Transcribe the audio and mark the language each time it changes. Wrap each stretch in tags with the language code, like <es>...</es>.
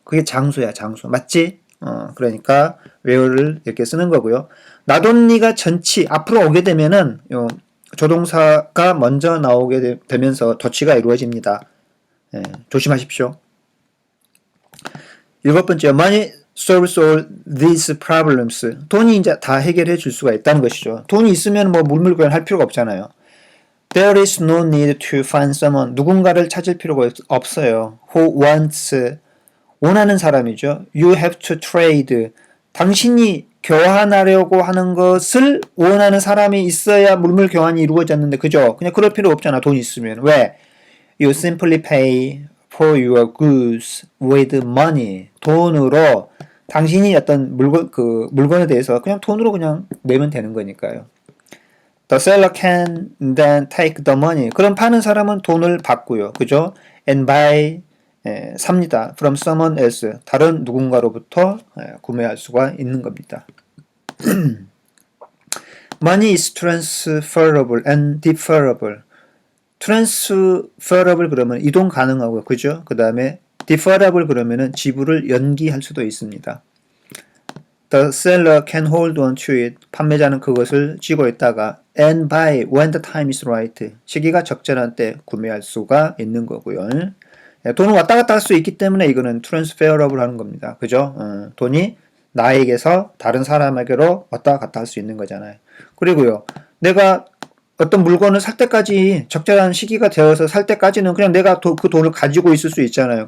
<ko>그게 장소야, 장소. 맞지? 그러니까 where를 이렇게 쓰는 거고요. 나돈니가 전치 앞으로 오게 되면은 조동사가 먼저 나오게 되면서 덧치가 이루어집니다. 조심하십시오. 7번째, money</ko> <en>solves all these problems.</en> <ko>돈이 이제 다 해결해 줄 수가 있다는 것이죠. 돈이 있으면 뭐 물물교환할 필요가 없잖아요.</ko> <en>There is no need to find someone.</en> <ko>누군가를 찾을 필요가 없어요.</ko> <en>Who wants.</en> <ko>원하는 사람이죠.</ko> <en>You have to trade.</en> <ko>당신이 교환하려고 하는 것을 원하는 사람이 있어야 물물 교환이 이루어졌는데, 그죠? 그냥 그럴 필요 없잖아. 돈 있으면. 왜?</ko> <en>You simply pay for your goods with money.</en> <ko>돈으로 당신이 어떤 물건에 대해서 그냥 돈으로 그냥 내면 되는 거니까요.</ko> <en>The seller can then take the money.</en> <ko>그럼 파는 사람은 돈을 받고요.</ko> <en>그죠? And buy, 삽니다. From someone else.</en> <ko>다른 누군가로부터 구매할 수가 있는 겁니다.</ko> <en>Money is transferable and deferable.</en> <ko>transferable 그러면 이동 가능하고요. 그죠? 그 다음에 deferable 그러면은 지불을 연기할 수도 있습니다.</ko> <en>The seller can hold on to it.</en> <ko>판매자는 그것을 쥐고 있다가</ko> <en>and buy when the time is right.</en> <ko>시기가 적절한 때 구매할 수가 있는 거고요. 돈은 왔다 갔다 할 수 있기 때문에 이거는 transferable 하는 겁니다. 그죠? 돈이 나에게서 다른 사람에게로 왔다 갔다 할 수 있는 거잖아요. 그리고요, 내가 어떤 물건을 살 때까지 적절한 시기가 되어서 살 때까지는 그냥 내가 그 돈을 가지고 있을 수 있잖아요.</ko>